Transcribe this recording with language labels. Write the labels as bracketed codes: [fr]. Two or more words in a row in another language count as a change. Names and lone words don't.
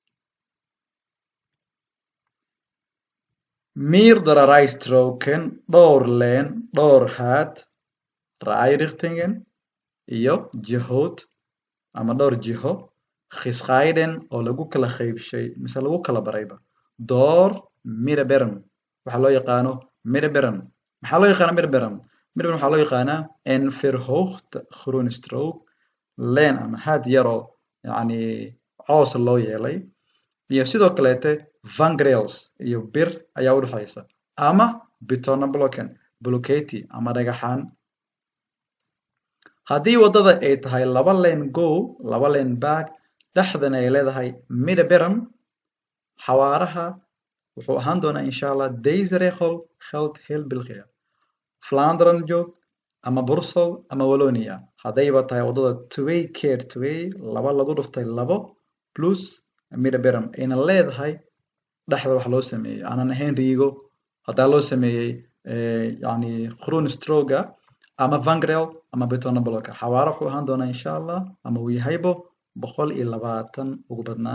[nl] Meerdere stroken [so] dhowr leen dhowr haad richtingen iyo jihood ama dhowr jiho gescheiden oo lagu kala qaybshay mise lagu kala barayba [nl] door middenberm [so] waxaa loo yaqaano middenberm. maxaa loo yaqaana middenberm? middenberm waxaa loo yaqaanaa [nl] een verhoogd groen strook [so] leen ama haad yaroo yacni coos loo yeelay iyo sidoo kaleete vangrails iyo bir ayaa u dhexaysa ama betonblocken blocketi ama dhagaxaan. haddii waddada ay tahay laba lane go laba lane back dhexdana ay leedahay middenberm xawaaraha wuxuu ahaan doonaa [ar] إن شاء الله [nl] deze regel geldt heel België. [so] Vlaanderen joog ama Brussel ama Wallonia haddayba tahay waddada 2 keer 2 laba lagu dhuftay labo plus middenberm ayna leedahay dhexda wax loo sameeyey aanan ahayn riigo haddaa loo sameeyey yacni [nl] groen strooga [so] ama vangrail ama betonblock xawaare wuxuu ahaan doonaa [ar] إن شاء الله [so] ama uu yahaybo 120 ugu badnaan.